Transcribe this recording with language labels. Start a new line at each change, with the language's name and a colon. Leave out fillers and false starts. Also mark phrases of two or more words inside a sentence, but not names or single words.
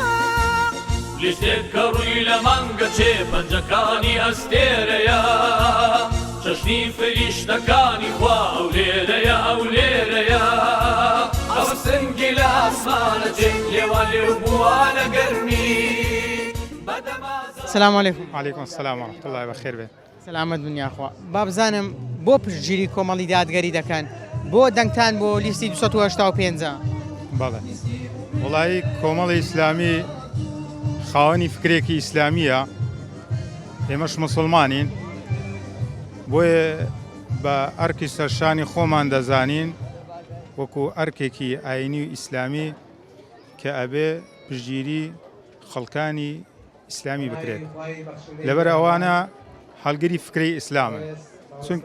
Central Kurdish: لیشتێک کە ڕووی لە مانگە چێ پەنجەکانی ئەستێرەیە چەشنی فریشتەکانی خوا ئەو لێرەیە ئەو لێرەیە ئەو سنگی لە ئاسمانە چێ لێوان لێو بووانە گەرمی.
Arabic: سلام علیکم. وعلیکم السلام ورحمة الله
Central Kurdish: بەخێر بێت. سلامت دنیاخوا. با بزانم بۆ پشتگیری کۆمەڵی دادگەری دەکەن بۆ دەنگتان بۆ لیستی 285. بەڵێ وڵی کۆمەڵی ئیسلامی خاوەنی فکرێکی ئیسلامیە ئێمەش مسلمانین بۆیە بە ئەرکی سەرشانی خۆمان دەزانین وەکو ئەرکێکی ئاینی و ئیسلامی کە ئەبێ پشتگیری خەڵکانی ئیسلامی بکرێت لەبەر ئەوانە هەڵگری فکری ئیسلامن چونکە